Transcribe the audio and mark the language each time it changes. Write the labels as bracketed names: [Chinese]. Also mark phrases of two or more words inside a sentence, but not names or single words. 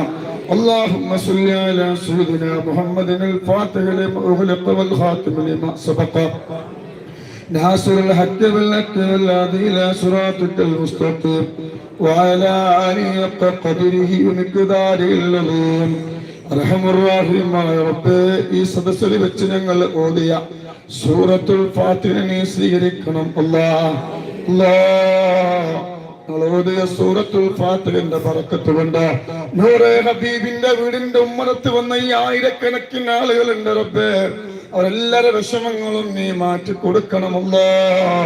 [Arabic] اللهم صل على سيدنا محمد الفاتح لما أغلق والخاتم لما سبق ناصر الحق بالحق والهادي إلى صراطك المستقيم وعلى آله حق قدره ومقداره العظيم. [Malayalam] റഹ്മാനുർ റബ്ബേ, ഈ സദസ്സിൽ വെച്ച് ഞങ്ങൾ ഓതിയ സൂറത്തുൽ ഫാത്തിഹ നീ സ്വീകരിക്കണം അല്ലാഹ്. ഞങ്ങൾ ഓതിയ സൂറത്തുൽ ഫാത്തിഹയുടെ ബറക്കത്ത് കൊണ്ട് നൂറെ ഹബീബിന്റെ വീടിന്റെ ഉമ്മറത്ത് വന്ന ഈ ആയിരക്കണക്കിന് ആളുകളുണ്ട് റബ്ബേ, അവരെല്ലാരുടെ വിഷമങ്ങളും നീ മാറ്റി കൊടുക്കണം അല്ലാഹ്.